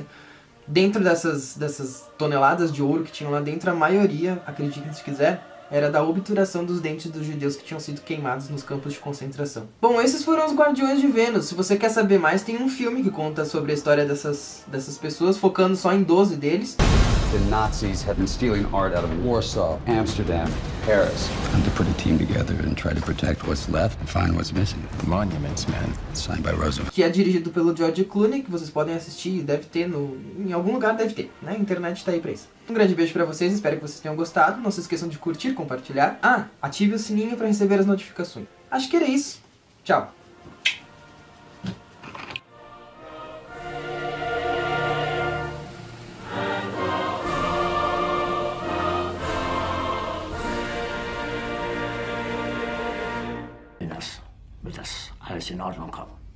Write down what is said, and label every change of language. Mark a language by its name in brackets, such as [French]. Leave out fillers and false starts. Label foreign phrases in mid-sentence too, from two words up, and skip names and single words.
[Portuguese] Dentro dessas toneladas de ouro que tinham lá dentro, a maioria, acreditem se quiser, era da obturação dos dentes dos judeus que tinham sido queimados nos campos de concentração. Bom, esses foram os Guardiões de Vênus. Se você quer saber mais, tem um filme que conta sobre a história dessas pessoas, focando só em 12 deles. [English] The Nazis had been stealing art out of Warsaw, Amsterdam, Paris. Time to put a team together and try to protect what's left and find what's missing. Monuments, man. Signed by Roosevelt. [Portuguese] Que é dirigido pelo George Clooney, que vocês podem assistir, deve ter em algum lugar, deve ter, né? A internet tá aí pra isso. Um grande beijo pra vocês, espero que vocês tenham gostado. Não se esqueçam de curtir, compartilhar. Ative o sininho pra receber as notificações. Acho que era isso. Tchau. [German] Wird das alles in Ordnung kommen?